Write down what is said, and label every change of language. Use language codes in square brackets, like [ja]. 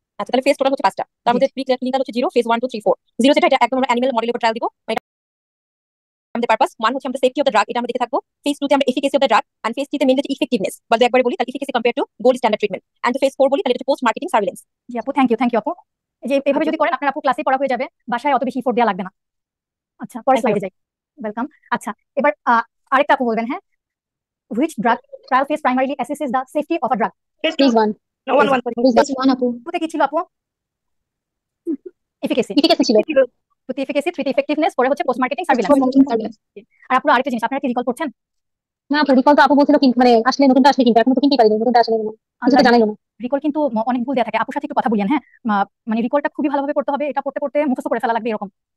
[bn] আচ্ছা, তাহলে phase total হচ্ছে 5টা, তার মধ্যে প্রি ক্লিনিক্যাল হচ্ছে 0, ফেজ 1 2 3 4। 0 যেটা এটা একদম আমরা অ্যানিমাল মডেলের উপর ট্রায়াল দিব, আমাদের পারপাস 1 হচ্ছে আমাদের সেফটি অফ দ্য ড্রাগ, এটা আমরা দেখে থাকবো। ফেজ 2 তে আমরা efficacy of the drug, and phase 3 তে মেইন হচ্ছে ইফেক্টিভনেস, বলতে একবার বলি তাহলে efficacy compare to gold standard treatment, and phase 4 বলি তাহলে এটা পোস্ট মার্কেটিং সার্ভিলেন্স। জি আপু, থ্যাংক ইউ আপু। এই যে এভাবে যদি করেন আপনার আপু ক্লাসে পড়া হয়ে যাবে, বাসায় অত বেশি এফোর্ট দেওয়া লাগবে না। আচ্ছা, পরের স্লাইডে যাই। ওয়েলকাম। আচ্ছা, এবার আরেকটা আপু বলবেন। হ্যাঁ, [en] which drug trial phase primarily assesses the safety of a drug? Phase 1 One, one, sorry. There's one [bn] আপু টুতে কি ছিল আপু? এফিকেসি এফিকাসি ছিল টুতে এফিকেসি, থ্রিতে ইফেক্টিভনেস, পরে হচ্ছে post marketing post surveillance. Marketing surveillance. আর আপু আরেকটা জিনিস আপনারা কি রিকল করছেন? না আপু রিকল তো আপু বলছিল কিন্তু মানে আসলে নতুনটা আসলে কিন্তু এখন তো কিনতে পারিনি নতুনটা আসলে কিছুটা জানাই না। রিকল কিন্তু অনেক ভুল দেওয়া থাকে, আপুর সাথে একটু কথা বলিয়েন। হ্যাঁ, মানে রিকলটা খুবই ভালোভাবে করতে হবে, এটা পড়তে পড়তে মুখস্থ করে ফেলা লাগবে এরকম।